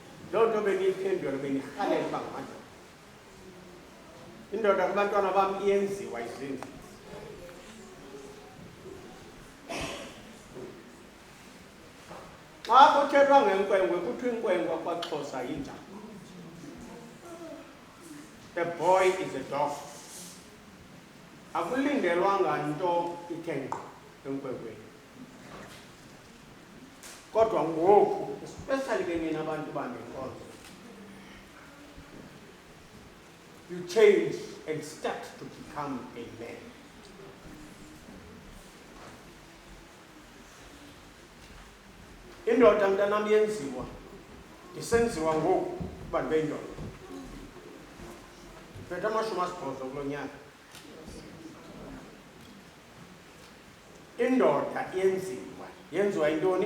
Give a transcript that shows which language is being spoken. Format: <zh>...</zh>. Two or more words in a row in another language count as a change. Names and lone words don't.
<xh>loo nto beniyiphendula benirhalela uba ngamadoda. Indoda kubantwana bam iyenziwa izindlu. Xa kuthethwa ngenkwenkwe kuthiwa inkwenkwe kwaXhosa yinja.</xh> <en>The boy is a dog.</en> <xh>Akulindelwanga nto ithe ngqo enkwenkweni. Kodwa ngoku, especially ke nina abantu bangenkonzo,</xh> <en>you change and start to become a man.</en> <xh>Indoda mntanam yenziwa, isenziwa ngoku kubantu bendoda. Phethe 80 kulo nyaka. Indoda yenziwa yintoni?</xh>